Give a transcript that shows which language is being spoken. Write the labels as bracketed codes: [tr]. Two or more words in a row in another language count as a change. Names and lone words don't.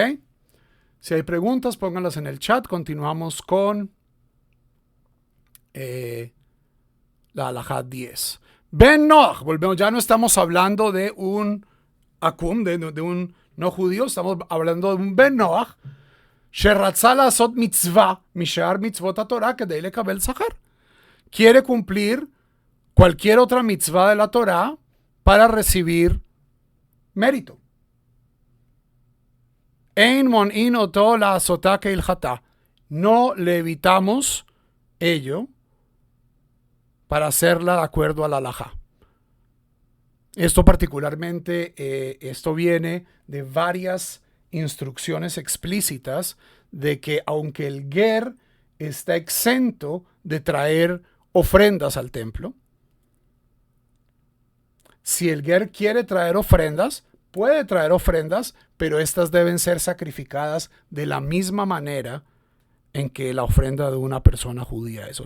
[es] Si hay preguntas, pónganlas en el chat. Continuamos con la halajá 10. Ben Noach, volvemos, ya no estamos hablando de un akum, de un no judío, estamos hablando de un Ben Noach, [he] שרצה לעשות מצווה משאר מצוות התורה כדי לקבל שכר. [es] Quiere cumplir cualquier otra mitzvah de la Torah para recibir mérito. [he] אין מונעין אותו לעשותה כהלכתה. [es] No le evitamos ello para hacerla de acuerdo a la halajá. Esto particularmente, esto viene de varias instrucciones explícitas de que aunque el ger está exento de traer ofrendas al templo, si el ger quiere traer ofrendas, puede traer ofrendas, pero estas deben ser sacrificadas de la misma manera en que la ofrenda de una persona judía es.